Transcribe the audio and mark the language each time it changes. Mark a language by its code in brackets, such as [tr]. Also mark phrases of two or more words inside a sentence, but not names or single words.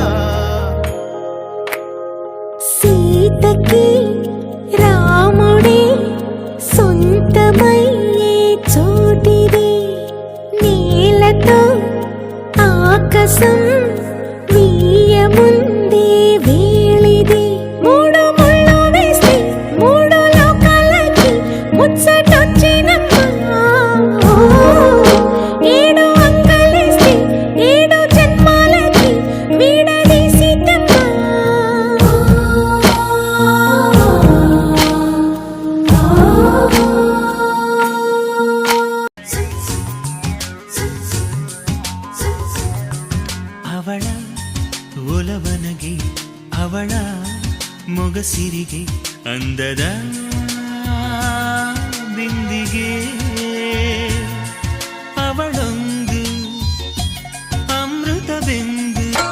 [te] సీతకి రాముడే సొంతమయ్యే చోటిది, నీలతో ఆకాశం వీయముందే వేళిది. మూడు ముళ్ళు వేస్తే మూడు లోకాలకి ముచ్చటొచ్చినమ్మా, ఏడు అంగలేస్తే ఏడు జన్మాలకి వీడదీసిటమ్మా. [kn] ಅವಳ ಒಲವನಗೆ ಅವಳ ಮೊಗಸಿರಿಗೆ ಅಂದದ ಬಿಂದಿಗೆ ಅವಳೊಂದು ಅಮೃತ ಬಿಂದು.